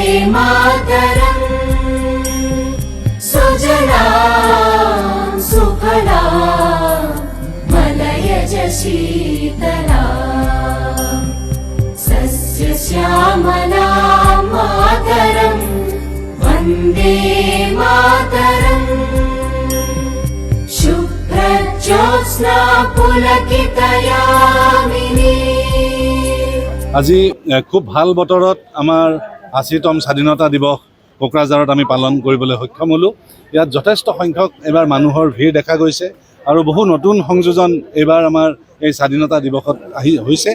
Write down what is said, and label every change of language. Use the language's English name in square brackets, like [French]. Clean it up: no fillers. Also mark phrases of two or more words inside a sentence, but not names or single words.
[Sanskrit] मातरम् सुजलां सुफलां मलयज शीतलां सस्यश्यामलां मातरम् वन्दे मातरम् शुभ्रज्योत्स्ना पुलकितयामिनी। [Assamese] আজি খুব ভাল বতৰত আমাৰ ৮০তম স্বাধীনতা দিৱস কোকৰাঝাৰত আমি পালন কৰিবলৈ সক্ষম হ'লোঁ। ইয়াত যথেষ্ট সংখ্যক এইবাৰ মানুহৰ ভিৰ দেখা গৈছে আৰু বহু নতুন সংযোজন এইবাৰ আমাৰ এই স্বাধীনতা দিৱসত হৈছে।